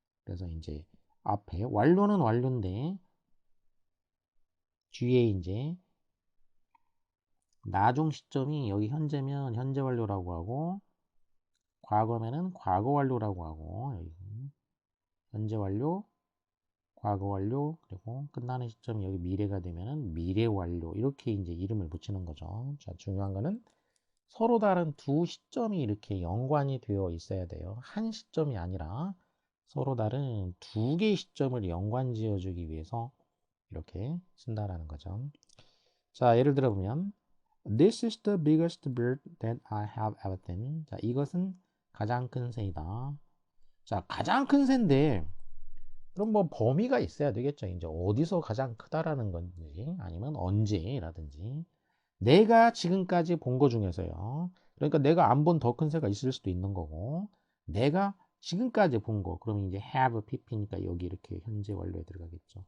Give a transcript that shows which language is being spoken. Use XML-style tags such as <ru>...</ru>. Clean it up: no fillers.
<ko>그래서 이제 앞에 완료는 완료인데 뒤에 이제 나중 시점이 여기 현재면 현재 완료라고 하고 과거면은 과거 완료라고 하고 여기 현재 완료 과거 완료 그리고 끝나는 시점이 여기 미래가 되면은 미래 완료 이렇게 이제 이름을 붙이는 거죠. 자, 중요한 거는 서로 다른 두 시점이 이렇게 연관이 되어 있어야 돼요. 한 시점이 아니라 서로 다른 두 개의 시점을 연관 지어주기 위해서 이렇게 쓴다라는 거죠. 자, 예를 들어 보면</ko> <en>This is the biggest bird that I have ever seen.</en> <ko>자, 이것은 가장 큰 새이다. 자, 가장 큰 새인데 그럼 뭐 범위가 있어야 되겠죠. 이제 어디서 가장 크다라는 건지 아니면 언제라든지 내가 지금까지 본 거 중에서요. 그러니까 내가 안 본 더 큰 새가 있을 수도 있는 거고 내가 지금까지 본 거 그러면 이제</ko> <en>have pp</en> <ko>니까 여기 이렇게 현재 완료에 들어가겠죠.</ko>